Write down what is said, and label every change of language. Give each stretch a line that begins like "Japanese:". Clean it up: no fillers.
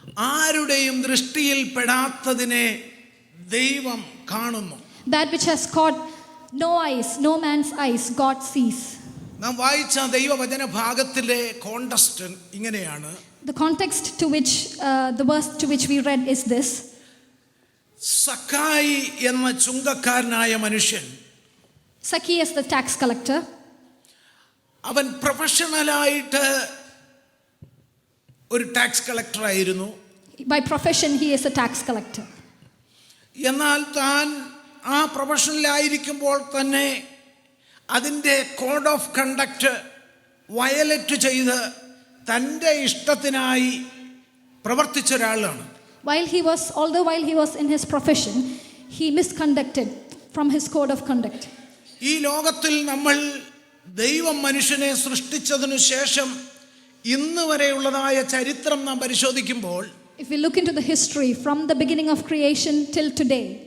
Malayalam: ആരുടെയും ദൃഷ്ടിയിൽ പെടാത്തതിനെ ദൈവം കാണുന്നു.
English: That which has caught no eyes, no man's eyes, God sees.
Malayalam: നാം വായിച്ച ദൈവവചന ഭാഗത്തിലെ കോണ്ടക്സ്റ്റ് ഇങ്ങനെയാണ്.
English: The context to which the verse to which we read is this.
Malayalam: സക്കായി എന്ന ചുങ്കക്കാരനായ മനുഷ്യൻ,
English: Zacchaeus the tax collector,
Malayalam: അവൻ പ്രൊഫഷണലായിട്ട് ഒരു ടാക്സ് കളക്ടർ ആയിരുന്നു.
English: by profession he is a tax collector.
Malayalam: എന്നാൽ താൻ ആ പ്രൊഫഷനിലായിരിക്കുമ്പോൾ തന്നെ അതിൻ്റെ കോഡ് ഓഫ് കണ്ടക്റ്റ് വയലറ്റ് ചെയ്ത് തൻ്റെ ഇഷ്ടത്തിനായി പ്രവർത്തിച്ച ഒരാളാണ്.
English: While he was in his profession, he misconducted from his code of conduct.
Malayalam: ഈ ലോകത്തിൽ നമ്മൾ ദൈവം മനുഷ്യനെ സൃഷ്ടിച്ചതിനു ശേഷം ഇന്ന് വരെയുള്ളതായ ചരിത്രം നാം പരിശോധിക്കുമ്പോൾ,
English: If we look into the history from the beginning of creation till today,